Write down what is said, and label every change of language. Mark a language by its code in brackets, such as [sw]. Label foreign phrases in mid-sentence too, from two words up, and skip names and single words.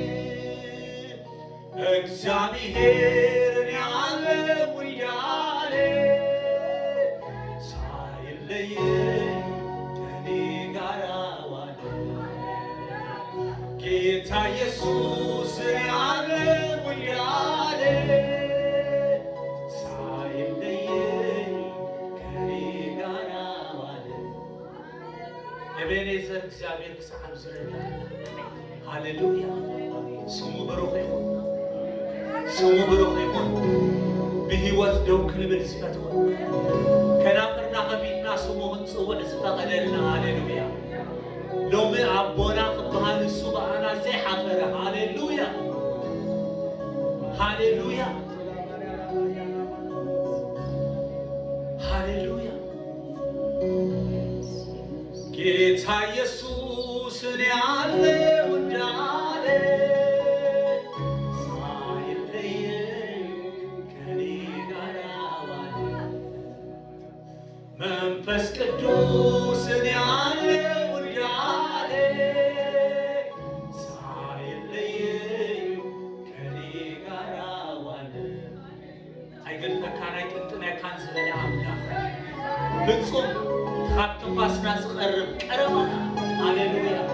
[am] እግዚአብሔርን ያለው እንዳለ ሳይለየኝ ከኔ ጋር ዋለ። ጌታ ኢየሱስን ያለው እንዳለ ሳይለየኝ ከኔ ጋር ዋለ። ኤቤኔዘር እግዚአብሔር [ti] ክሳብ ዝረዳ ሃሌሉያ ስሙ ብሩኽ ይሁን ስሙ ብሩኽ ይሁን። ብሕይወት ደው ክንብል ዝፈትዎ ከናፍርና ከፊትና ስሙ ክንፅውዕ ዝፈቐደልና ሃሌሉያ ሎሚ ኣቦና ክበሃል እሱ በኣና ዘይሓፈረ ሃሌሉያ ሃሌሉያ [am] ሃሌሉያ ጌታ ኢየሱስን ያለው እንዳለ ሳይለየኝ ከኔ ጋር ዋለ። መንፈስ ቅዱስን ያለው እንዳለ ሳይለየኝ ከኔ ጋር ዋለ። [ti] አይገልጠካን አይጥንጥነካን ዝበለ ኣምላኽ ፍጹም ካብ ትንፋስና ዝቐርብ ቀረባና ሃሌሉያ